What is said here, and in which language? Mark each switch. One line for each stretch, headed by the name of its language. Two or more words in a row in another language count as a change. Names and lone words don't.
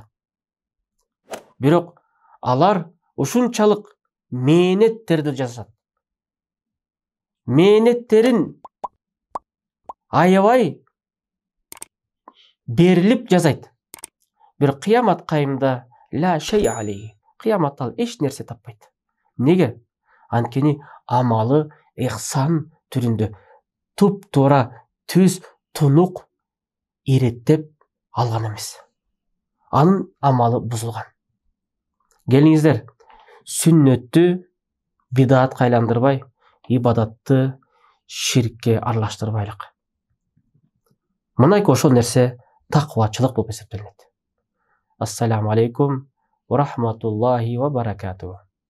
Kyrgyz: Бирок алар ушунчалык мээнеттерди жасашат. Мээнеттерин аябай берилип жасайт. Бир кыямат кайымда
Arabic: لا شيء عليه.
Kyrgyz: Кыяматта ал эч нерсе таппайт. Неге? Анткени амалы ихсан түрүндө туп-туура түз тунук иреттеп алган эмес. Анын амалы бузулган. Келиңиздер, сүннөттү бидаатка айландырбай, ибадатты ширкке аралаштырбайлык. Мынайки ошол нерсе таквачылык болуп эсептелет.
Arabic: السلام عليكم ورحمة الله وبركاته.